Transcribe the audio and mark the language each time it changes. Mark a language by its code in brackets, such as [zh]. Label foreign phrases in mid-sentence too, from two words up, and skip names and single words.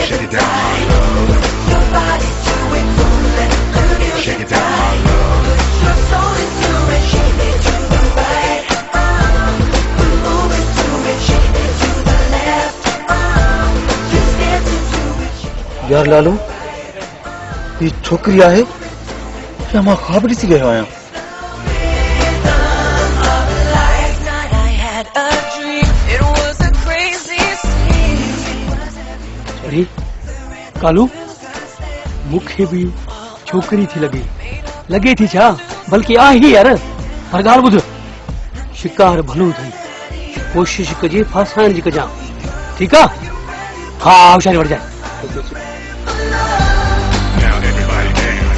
[en] Shake it down, my love. your body do it, don't let the music Shake it down, my love. your soul into it, shake it to the right, we move it to it, shake it to the left, just dance into it. [sd] यार लालू ये छोकरी आहे या मां ख्वाब ॾिसी रहियो आहियां [en] Last night I had a dream, it was a crazy scene. [sd] अरे कालू मूंखे भी छोकरी थी लगे थी छा बल्कि आहे यार पर ॻाल्हि ॿुध शिकार भलो थी कोशिश कजे फासाइण जी कजां ठीकु आहे हा होशियारी वठजांइ [en] Now everybody dance.